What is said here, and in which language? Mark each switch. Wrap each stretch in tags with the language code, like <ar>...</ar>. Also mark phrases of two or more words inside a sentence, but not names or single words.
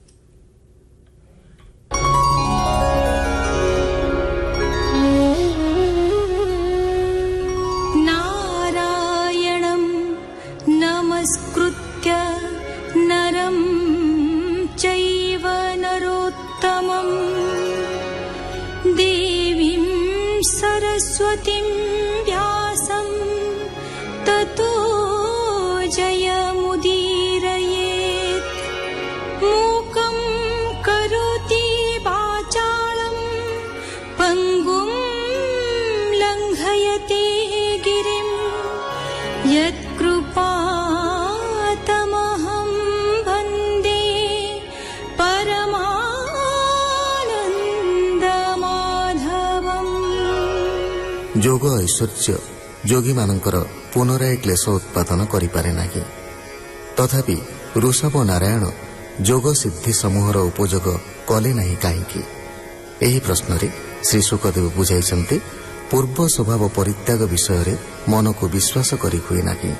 <sa>ନାରାୟଣଂ ନମସ୍କୃତ୍ୟ ନରଂ ଚୈବ ନରୋତ୍ତମଂ ଦେବୀଂ ସରସ୍ୱତୀଂ ବ୍ୟାସଂ ତतो जयमुदीरयेत्। मूकं करोति वाचालं पङ्गुं लङ्घयते गिरिं यत्कृपातमहं वन्दे परमानन्दमाधवम्।</sa> <or>ଯୋଗ ଐଶ୍ୱର୍ଯ୍ୟ ଯୋଗୀମାନଙ୍କର ପୁନରାୟ କ୍ଲେଶ ଉତ୍ପାଦନ କରିପାରେ ନାହିଁ। ତଥାପି ଋଷଭ ନାରାୟଣ ଯୋଗ ସିଦ୍ଧି ସମୂହର ଉପଯୋଗ କଲେ ନାହିଁ କାହିଁକି? ଏହି ପ୍ରଶ୍ନରେ ଶ୍ରୀ ଶୁକଦେବ ବୁଝାଇଛନ୍ତି, ପୂର୍ବ ସ୍ୱଭାବ ପରିତ୍ୟାଗ ବିଷୟରେ ମନକୁ ବିଶ୍ୱାସ କରି ହୁଏ ନାହିଁ।</or>